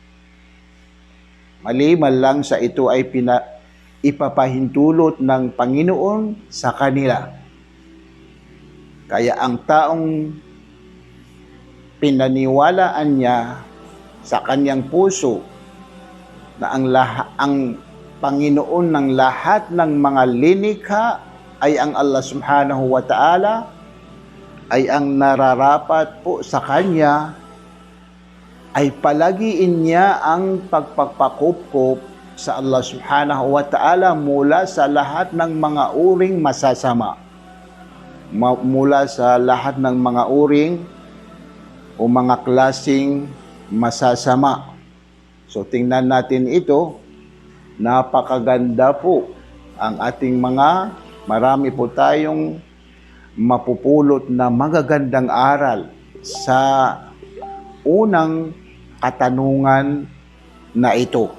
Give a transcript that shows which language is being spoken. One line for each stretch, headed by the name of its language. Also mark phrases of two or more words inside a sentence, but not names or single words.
Filipino: Maliban lang sa ito ay ipapahintulot ng Panginoon sa kanila. Kaya ang taong pinaniwalaan niya sa kanyang puso na ang Panginoon ng lahat ng mga linikha ay ang Allah
Arabic: سبحانه وتعالى,
Filipino: ay ang nararapat po sa kanya, ay palagiin niya ang pagpapakupkop sa Allah
Arabic: سبحانه وتعالى
Filipino: mula sa lahat ng mga uring masasama. Mula sa lahat ng mga uring o mga klasing masasama. So tingnan natin ito, napakaganda po ang ating marami po tayong mapupulot na magagandang aral sa unang katanungan na ito.